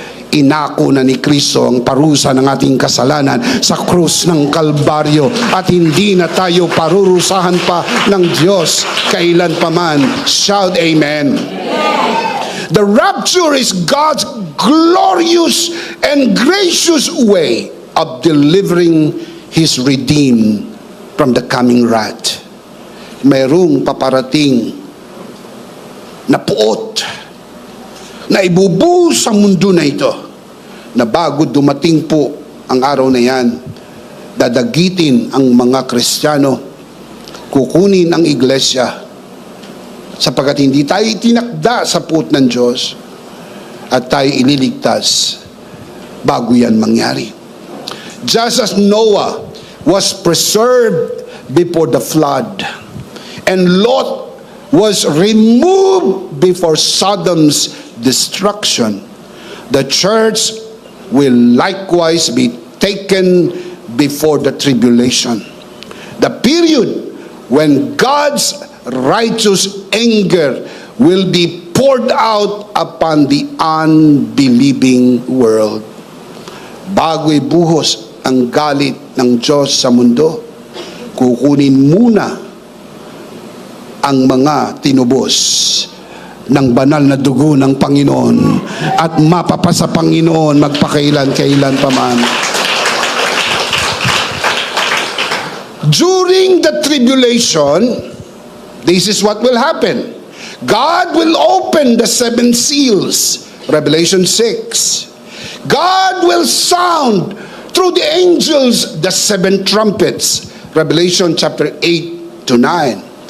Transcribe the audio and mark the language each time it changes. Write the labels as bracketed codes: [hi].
[tl] Inako na ni Kristo ang parusa ng ating kasalanan sa krus ng Kalbaryo, at hindi na tayo parurusahan pa ng Diyos kailan paman. [en] Shout amen. The rapture is God's glorious and gracious way of delivering His redeemed from the coming wrath. [tl] Mayroong paparating na puot na ibubuhos sa mundo na ito, na bago dumating po ang araw na yan, dadagitin ang mga Kristiyano, kukunin ang iglesia, sapagkat hindi tayo itinakda sa puot ng Diyos, at tayo ililigtas bago yan mangyari. [en] Just as Noah was preserved before the flood, and Lot was removed before Sodom's destruction, the church will likewise be taken before the tribulation, the period when God's righteous anger will be poured out upon the unbelieving world. [tl] Bago ibuhos ang galit ng Diyos sa mundo, kukunin muna ang mga tinubos ng banal na dugo ng Panginoon, at mapapasa Panginoon magpakailan-kailan pa man. [en] During the tribulation, this is what will happen. God will open the 7 seals, Revelation 6. God will sound through the angels the 7 trumpets, Revelation chapter 8 to 9.